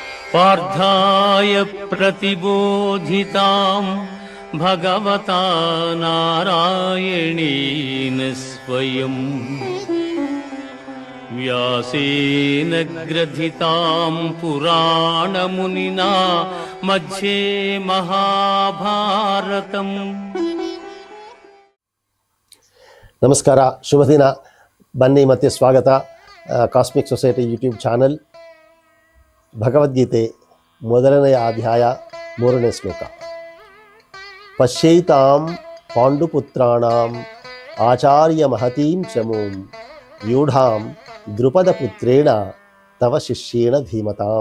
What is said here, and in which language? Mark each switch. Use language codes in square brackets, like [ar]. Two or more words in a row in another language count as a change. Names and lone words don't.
[sa] पार्थाय प्रतिबोधितां भगवता नारायणेन स्वयं व्यासेन ग्रथितां पुराणमुनिना मध्ये महाभारतम्। [kn] ನಮಸ್ಕಾರ, ಶುಭ ದಿನ. ಬನ್ನಿ ಮತ್ತೆ ಸ್ವಾಗತ. ಕಾಸ್ಮಿಕ್ ಸೊಸೈಟಿ ಯೂಟ್ಯೂಬ್ ಚಾನಲ್. ಭಗವದ್ಗೀತೆ ಮೊದಲನೆಯ ಅಧ್ಯಾಯ 3ನೇ ಶ್ಲೋಕ. [sa] ಪಶ್ಯೈತಾಂ ಪಾಂಡುಪುತ್ರಾಣಾಂ ಆಚಾರ್ಯ ಮಹತೀಂ ಚಮೂಂ ವ್ಯೂಢಾಂ ದ್ರುಪದ ಪುತ್ರೇಣ ತವ ಶಿಷ್ಯೇಣ ಧೀಮತಾಂ.